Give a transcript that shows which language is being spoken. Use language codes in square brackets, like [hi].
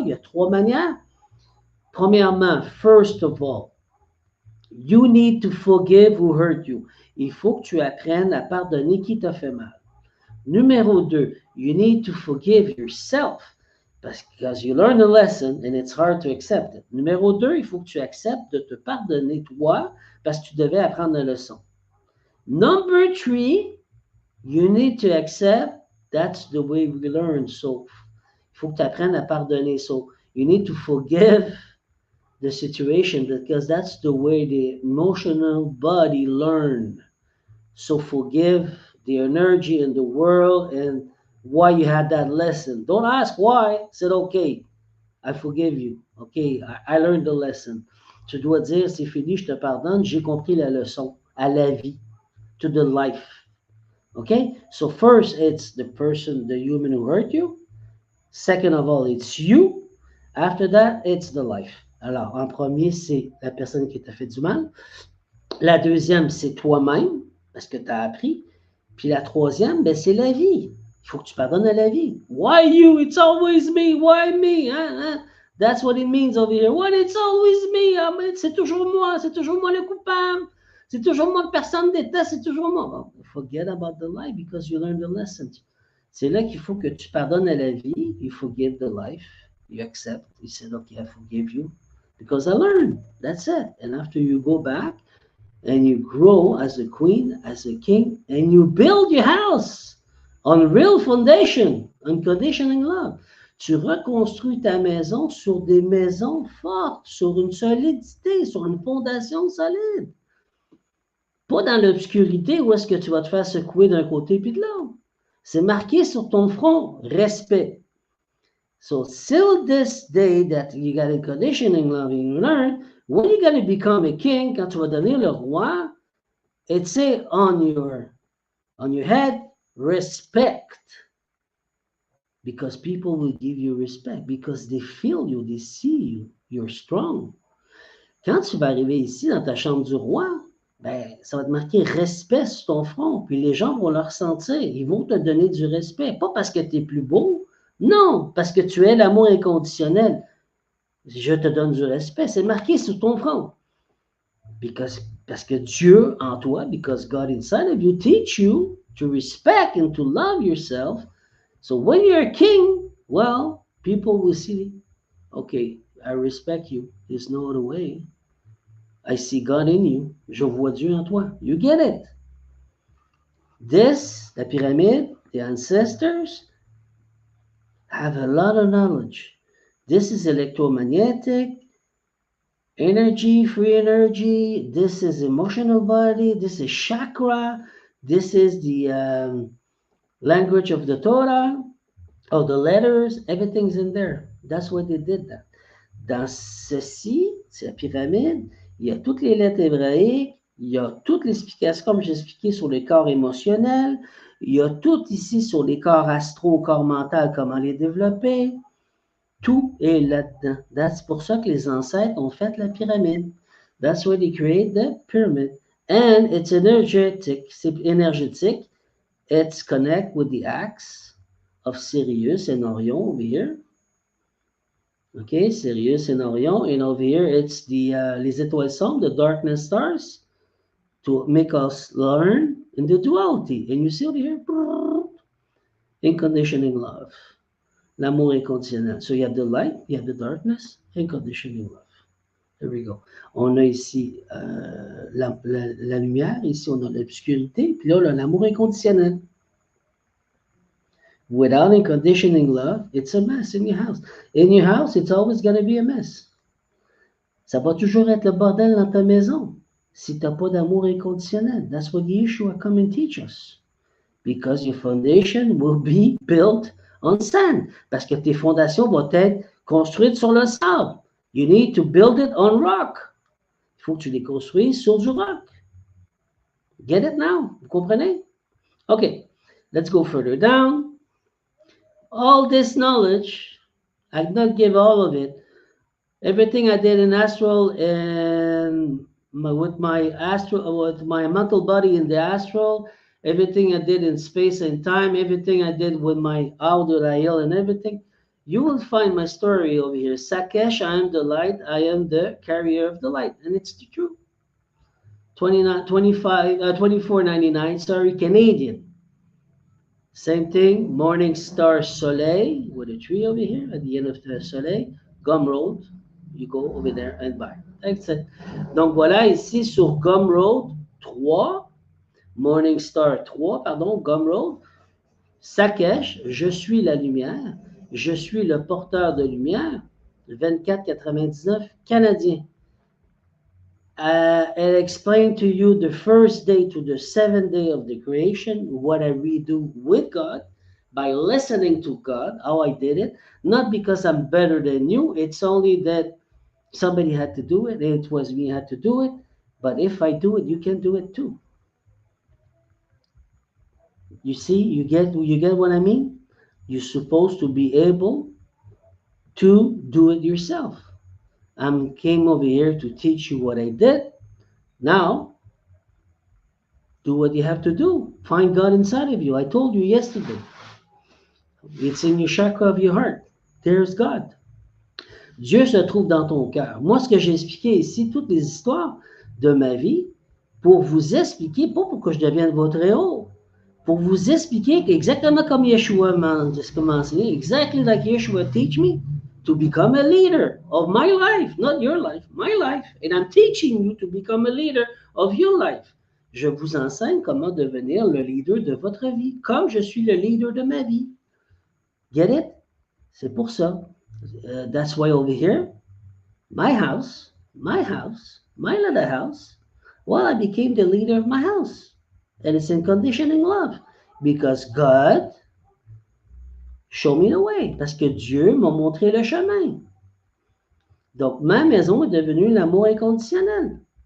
[fr] Il y a 3 manières. Premièrement, [en] first of all, you need to forgive who hurt you. [fr] Il faut que tu apprennes à pardonner qui t'a fait mal. Numéro 2, [en] you need to forgive yourself because you learn a lesson and it's hard to accept it. [fr] Numéro 2, il faut que tu acceptes de te pardonner toi parce que tu devais apprendre la leçon. [en] Number 3, you need to accept that's the way we learn. [fr] So, il faut que tu apprennes à pardonner. [en] So, you need to forgive the situation because that's the way the emotional body learn. So, forgive the energy in the world and why you had that lesson. Don't ask why. Said, okay, I forgive you. Okay, I learned the lesson. [fr] Tu dois dire, c'est fini, je te pardonne, j'ai compris la leçon à la vie, [en] to the life. Okay, so first it's the person, the human who hurt you. Second of all, it's you. After that, it's the life. [fr] Alors, en premier, c'est la personne qui t'a fait du mal. La deuxième, c'est toi-même, parce que tu as appris. Puis la troisième, ben, c'est la vie. Il faut que tu pardonnes à la vie. [en] Why you? It's always me. Why me? That's what it means over here. What? It's always me. [fr] C'est toujours moi. C'est toujours moi le coupable. C'est toujours moi que personne déteste. C'est toujours moi. [en] Well, forget about the lie because you learned the lesson. [fr] C'est là qu'il faut que tu pardonnes à la vie. [en] You forgive the life. You accept. You said, okay, I forgive you because I learned. That's it. And after you go back, and you grow as a queen, as a king, and you build your house on real foundation, unconditioning love. [fr] Tu reconstruis ta maison sur des maisons fortes, sur une solidité, sur une fondation solide. Pas dans l'obscurité où est-ce que tu vas te faire secouer d'un côté puis de l'autre. C'est marqué sur ton front, respect. [en] So till this day that you got a conditioning love and you learn, when you're going to become a king, [fr] quand tu vas devenir le roi, [en] it's say on your head, respect. Because people will give you respect. Because they feel you, they see you, you're strong. [fr] Quand tu vas arriver ici dans ta chambre du roi, ben, ça va te marquer respect sur ton front. Puis les gens vont le ressentir. Ils vont te donner du respect. Pas parce que tu es plus beau. Non, parce que tu es l'amour inconditionnel. Je te donne du respect. C'est marqué sur ton front. Parce que Dieu en toi, [en] because God inside of you, teach you to respect and to love yourself. So when you're a king, well, people will see, okay, I respect you. There's no other way. I see God in you. [fr] Je vois Dieu en toi. [en] You get it. This, la pyramide, The ancestors have a lot of knowledge. This is electromagnetic, energy, free energy. This is emotional body. This is chakra. This is the language of the Torah, of the letters. Everything's in there. That's why they did that. [fr] Dans ceci, c'est la pyramide, il y a toutes les lettres hébraïques, il y a toute l'explication, comme j'ai expliqué, sur les corps émotionnels, il y a tout ici sur les corps astro, corps mental, comment les développer. Tout est là-dedans. C'est pour ça que les ancêtres ont fait la pyramide. [en] That's why they create the pyramid. And it's energetic. [fr] C'est énergétique. [en] It's connect with the axe of Sirius and Orion over here. Okay, Sirius and Orion. And over here, it's the [fr] les étoiles sombres, [en] the darkness stars, to make us learn in the duality. And you see over here, unconditioning love. [fr] L'amour inconditionnel. [en] So you have the light, you have the darkness, unconditioning love. There we go. [fr] On a ici la lumière, ici on a l'obscurité, puis là on a l'amour inconditionnel. [en] Without unconditioning love, it's a mess in your house. In your house, it's always going to be a mess. [fr] Ça va toujours être le bordel dans ta maison si tu n'as pas d'amour inconditionnel. [en] That's what Yeshua come and teach us. Because your foundation will be built on sand. [fr] Parce que tes fondations vont être construites sur le sable. [en] You need to build it on rock. [fr] Il faut que tu les construises sur du rock. [en] Get it now? [fr] Vous comprenez? [en] Okay, let's go further down. All this knowledge, I did not give all of it. Everything I did in astral and with my mental body in the astral, everything I did in space and time, everything I did with my Audurael and everything, you will find my story over here. Sakesh, I am the light, I am the carrier of the light. And it's the truth. 24.99, sorry, Canadian. Same thing, Morning Star Soleil, with a tree over here at the end of the Soleil, Gumroad, you go over there and buy. That's it. [fr] Donc voilà, ici sur Gumroad 3, Morning Star 3, pardon, Gumroad, Sakesh, je suis la lumière, je suis le porteur de lumière, 24,99 canadien. [en] And explain to you the first day to the seventh day of the creation, what I redo with God, by listening to God, how I did it, not because I'm better than you, it's only that somebody had to do it, it was me had to do it, but if I do it, you can do it too. You see, you get what I mean? You're supposed to be able to do it yourself. I came over here to teach you what I did. Now, do what you have to do. Find God inside of you. I told you yesterday. It's in your chakra of your heart. There's God. [fr] Dieu se trouve dans ton cœur. Moi, ce que j'ai expliqué ici, toutes les histoires de ma vie, pour vous expliquer, pas pour que je devienne votre héros, pour vous expliquer exactement comme Yeshua m'a enseigné, [en] exactly like Yeshua teach me, to become a leader of my life, not your life, my life. And I'm teaching you to become a leader of your life. [fr] Je vous enseigne comment devenir le leader de votre vie, comme je suis le leader de ma vie. [en] Get it? [fr] C'est pour ça. [en] That's why over here, my house, my little house, well, I became the leader of my house. And it's in conditioning love. Because God showed me the way. [fr] Parce que Dieu m'a montré le chemin. Donc, ma maison est devenue l'amour inconditionnel.